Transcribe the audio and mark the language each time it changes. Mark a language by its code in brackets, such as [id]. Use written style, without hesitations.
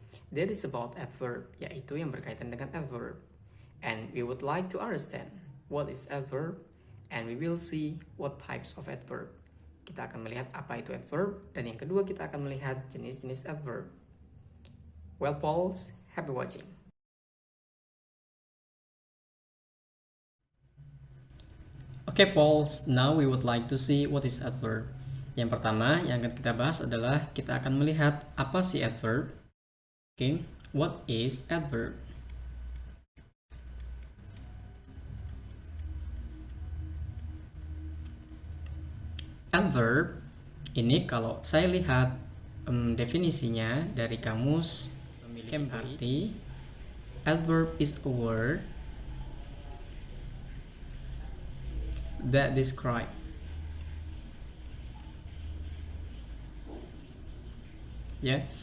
[en] That is about adverb, [id] yaitu yang berkaitan dengan adverb. [en] And we would like to understand what is adverb and we will see what types of adverb. [id] Kita akan melihat apa itu adverb dan yang kedua kita akan melihat jenis-jenis adverb. [en] Well Pauls, happy watching. Okay, Pauls, now we would like to see what is adverb. [id] Yang pertama yang akan kita bahas adalah kita akan melihat apa sih adverb. [en] Okay, what is adverb? [id] Adverb ini kalau saya lihat definisinya dari kamus memiliki arti [en] adverb is a word that describe [id] ya.